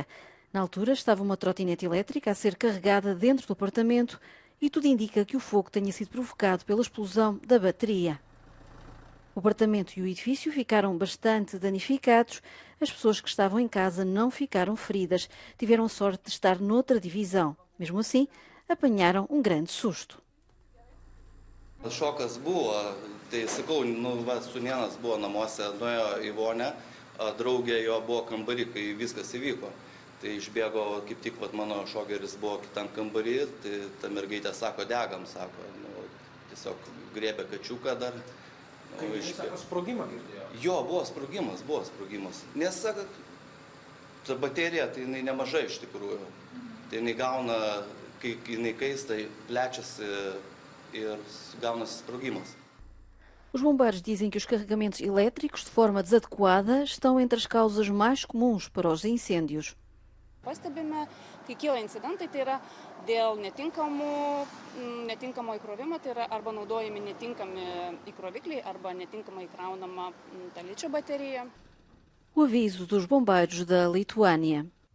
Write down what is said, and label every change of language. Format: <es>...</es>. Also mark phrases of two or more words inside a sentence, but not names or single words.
<pt>Na altura estava uma trotinete elétrica a ser carregada dentro do apartamento e tudo indica que o fogo tenha sido provocado pela explosão da bateria. O apartamento e o edifício ficaram bastante danificados. As pessoas que estavam em casa não ficaram feridas. Tiveram a sorte de estar noutra divisão. Mesmo assim, apanharam um grande susto.</pt> <lt>Šokas buvo, tai sakau, sūnėnas buvo namuose, nuėjo į vonę, draugė jo buvo kambarį, kai viskas įvyko. Tai išbėgo, kaip tik mano šogeris buvo kitam kambarį, tai ta mergaitė sako, degam, sako, tiesiog griebė kačiuką dar. Sako, sprogimą girdėjo? Jo, buvo sprogimas. Nes, sako, ta baterija, tai jinai nemažai iš tikrųjų. Tai jinai gauna, kai jinai kaista, plečiasi ir gauna-se sprogimas.</lt> <pt>Os bombeiros dizem que os carregamentos elétricos de forma desadequada estão entre as causas mais comuns para os incêndios.</pt> <lt>Pastebime, kai kyla incidentai, tai yra dėl netinkamo įkrovimo, tai yra arba naudojami netinkami įkrovikliai, arba netinkamai įkraunama ta ličio baterija.</lt> <pt>O aviso dos bombeiros da Lituânia.</pt>